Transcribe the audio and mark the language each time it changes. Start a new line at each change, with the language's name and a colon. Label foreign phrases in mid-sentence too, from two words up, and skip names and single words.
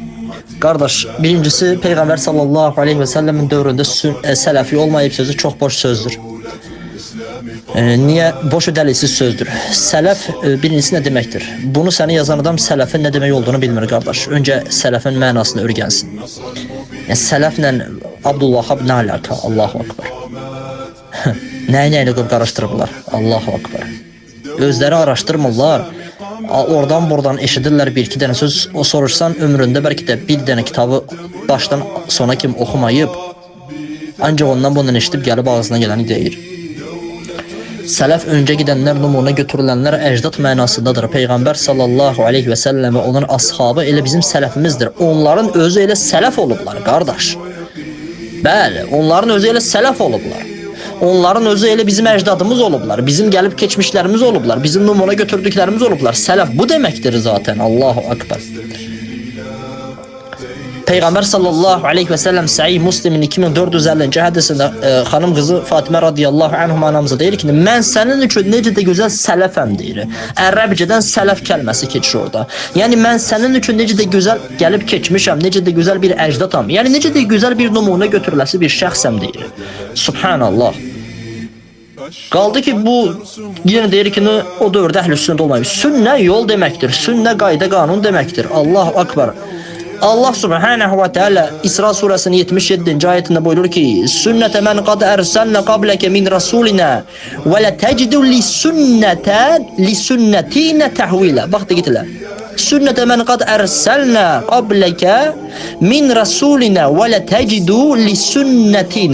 Azerbaijani: Kardeş, birincisi Peygamber
Arabic: صلى الله عليه وسلم
Azerbaijani: dövründe sələfi olmayıb sözü çok boş sözdür. Niye? Boş ödəlisiz sözdür. Sələf birincisi ne demektir? Bunu səni yazan adam sələfin ne demek olduğunu bilmir kardeş. Önce sələfin mənasını öyrənsin. Yəni, sələflə Abdullah ne alaka?
Arabic: الله أكبر.
Azerbaijani: Nəyi qarışdırırlar?
Arabic: الله أكبر.
Azerbaijani: Özləri araşdırmırlar. Oradan buradan eşidirlər bir iki dənə söz. O soruşsan ömründə belki de bir dənə kitabı baştan sona kim oxumayıb. Ancaq ondan bundan eşidib gəlib ağzına gələni deyir. Sələf öncə gedənlər, numuna götürülənlər əcdad mənasındadır. Peyğəmbər
Arabic: صلى الله عليه وسلم
Azerbaijani: və onun ashabı elə bizim sələfimizdir. Onların özü elə sələf olublar, qardaş. Bəli, onların özü elə sələf olublar. Onların özü elə bizim əcdadımız olublar. Bizim gəlib keçmişlərimiz olublar. Bizim numuna götürdüklərimiz olublar. Sələf bu deməkdir zaten.
Arabic: الله أكبر.
Azerbaijani: Peygamber
Arabic: صلى الله عليه وسلم
Azerbaijani: Sahih Müslim'in 2450. hadisinde hanım kızı Fatıma
Arabic: رضي الله عنهما
Azerbaijani: anamıza deyir ki, mən sənin üçün necə də gözəl sələfəm deyir. Ərəbcədən sələf kəlməsi keçir orada. Yəni mən sənin üçün necə də gözəl gəlib keçmişəm, necə də gözəl bir əcdadam. Yəni necə də gözəl bir numuna götürüləsi bir şəxsəm deyir. Subhanallah. Qaldı ki bu yenə deyir ki, o dövrdə əhl-i sünnət olmayıb. Sünnə yol deməkdir. Sünnə qayda qanun deməkdir.
Arabic: الله أكبر.
Azerbaijani: Allah
Arabic: سبحانه وتعالى
Azerbaijani: İsra suresinin 77. ayetinde buyurur ki
Arabic: سنة من قد أرسلنا قبلك من رسلنا ولا تجد لسنتنا تحويلا.
Turkish: Bak da gittiler.
Arabic: سنة من قد أرسلنا قبلك من رسلنا ولا تجد لسنتنا.